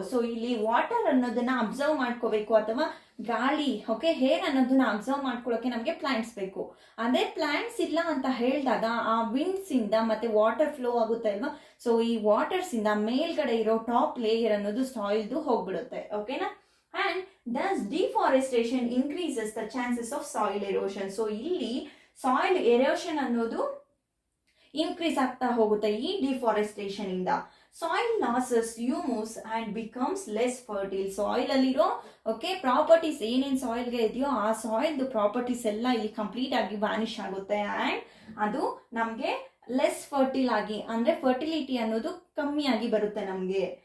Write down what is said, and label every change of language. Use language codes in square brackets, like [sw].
[kn] So ಇಲ್ಲಿ water ಅನ್ನೋದನ್ನ observe ಮಾಡ್ಕೋಬೇಕು ಅಥವಾ ಗಾಳಿ ಹೇರ್ ಅನ್ನೋದನ್ನ ಅಬ್ಸರ್ವ್ ಮಾಡ್ಕೊಳ್ಳೋಕೆ ನಮಗೆ ಪ್ಲಾಂಟ್ಸ್ ಬೇಕು. ಅದೇ ಪ್ಲಾಂಟ್ಸ್ ಇಲ್ಲ ಅಂತ ಹೇಳಿದಾಗ ಆ ವಿಂಡ್ಸ್ ಇಂದ ಮತ್ತೆ ವಾಟರ್ ಫ್ಲೋ ಆಗುತ್ತೆ ಅಲ್ವಾ. ಸೊ ಈ ವಾಟರ್ಸ್ ಇಂದ ಮೇಲ್ಗಡೆ ಇರೋ ಟಾಪ್ ಲೇಯರ್ ಅನ್ನೋದು ಸಾಯಿಲ್ದು ಹೋಗ್ಬಿಡುತ್ತೆ. ಓಕೆನಾ. [en] And thus deforestation increases the chances of soil erosion. [kn] So ಇಲ್ಲಿ ಸಾಯಿಲ್ ಎರೋಷನ್ ಅನ್ನೋದು ಇನ್ಕ್ರೀಸ್ ಆಗ್ತಾ ಹೋಗುತ್ತೆ ಈ ಡಿಫಾರೆಸ್ಟೇಷನ್ ಇಂದ. [en] Soil losses humus and becomes less fertile. [kn] ಸಾಯಿಲಲ್ಲಿರೋ okay properties ಏನೇನು ಸಾಯಿಲ್ಗೆ ಇದೆಯೋ ಆ ಸಾಯಿಲ್ದು ಪ್ರಾಪರ್ಟೀಸ್ ಎಲ್ಲ ಇಲ್ಲಿ ಕಂಪ್ಲೀಟ್ ಆಗಿ ವ್ಯಾನಿಷ್ ಆಗುತ್ತೆ ಆ್ಯಂಡ್ ಅದು ನಮಗೆ ಲೆಸ್ ಫರ್ಟಿಲ್ ಆಗಿ ಅಂದರೆ ಫರ್ಟಿಲಿಟಿ ಅನ್ನೋದು ಕಮ್ಮಿಯಾಗಿ ಬರುತ್ತೆ ನಮಗೆ.